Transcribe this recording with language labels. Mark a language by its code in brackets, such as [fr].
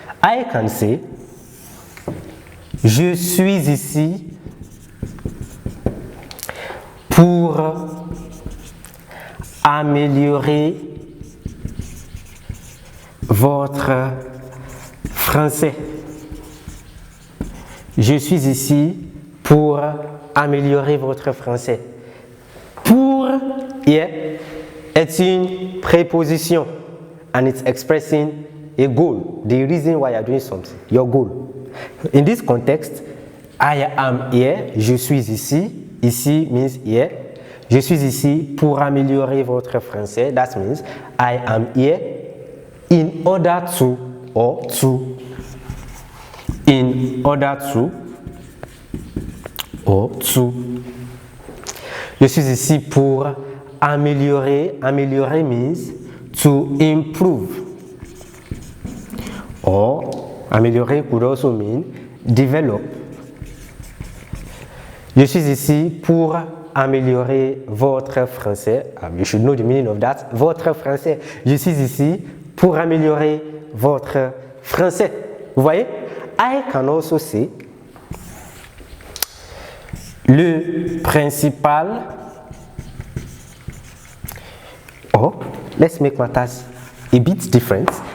[en] I can say, [fr] je suis ici pour améliorer votre français. Je suis ici pour améliorer votre français. [en] Pour here [fr] est une préposition [en] and it's expressing a goal, the reason why you are doing something, your goal. In this context, I am here, [fr] je suis ici, [en] ici means here. [fr] Je suis ici pour améliorer votre français. [en] That means I am here in order to or to. In order to or to. [fr] Je suis ici pour améliorer. [en] Améliorer means to improve. Or améliorer could also mean develop. [fr] Je suis ici pour améliorer votre français. [en] You should know the meaning of that. [fr] Votre français. Je suis ici pour améliorer votre français. Vous voyez? [en] I can also say le principal. Oh, let's make matters a bit different.